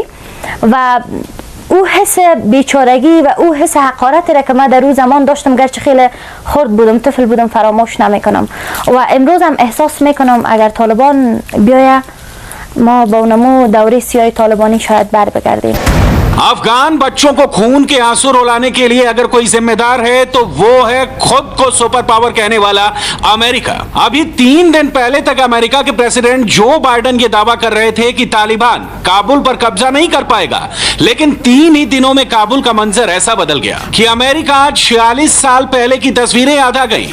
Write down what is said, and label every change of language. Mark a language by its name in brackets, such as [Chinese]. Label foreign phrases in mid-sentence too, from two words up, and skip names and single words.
[Persian] و او حس بیچارگی و او حس حقارتی را که من در روز زمان داشتم، گرچه خیلی خرد بودم، طفل بودم، فراموش نمیکنم. و امروز هم احساس میکنم اگر طالبان بیاید ما با اونمو دوره سیاه طالبانی شاید بر بگردیم. [Hindi] अफगान बच्चों को खून के आंसू रुलाने के लिए अगर कोई जिम्मेदार है तो वो है खुद को सुपर पावर कहने वाला अमेरिका। अभी 3 दिन पहले तक अमेरिका के प्रेसिडेंट जो बाइडेन ये दावा कर रहे थे कि तालिबान काबुल पर कब्जा नहीं कर पाएगा, लेकिन 3 ही दिनों में काबुल का मंजर ऐसा बदल गया कि अमेरिका आज 46 साल पहले की तस्वीरें याद आ गई।